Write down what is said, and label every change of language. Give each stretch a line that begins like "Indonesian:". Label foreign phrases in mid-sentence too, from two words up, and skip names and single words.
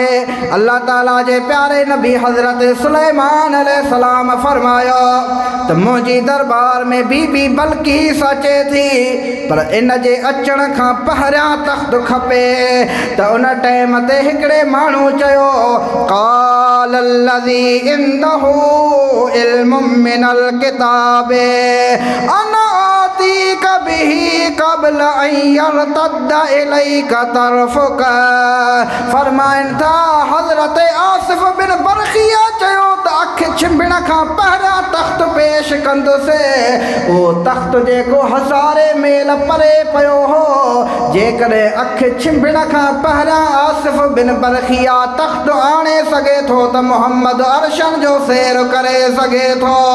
Sindhi: अल्लाह ताला जे प्यारे नबी हज़रत सुलेमान अलैहिस्सलाम फरमायो त मुंहिंजी दरबार में बीबी बल्कीस अचे थी पर इन जे अचण खां पहिरियां तख़्त खपे त उन टाइम ते हिकिड़े माण्हू चयो
Arabic: قال الذي عنده علم من الكتاب أنا آتيك به قبل أن يرتد إليك طرفك.
Sindhi: फरमाइनि था हज़रत आसिफ़ बिन बरखिया चयो त अखि छिंभण खां पहिरियां तख़्त पेश कंदुसि। उहो तख़्त जेको हज़ारे मेल परे पियो हो जेकॾहिं अखि छिंभण खां पहिरियां आसिफ़ बिन बरखिया तख़्त आणे सघे थो त मुहम्मद अर्शन जो सैर करे सघे थो।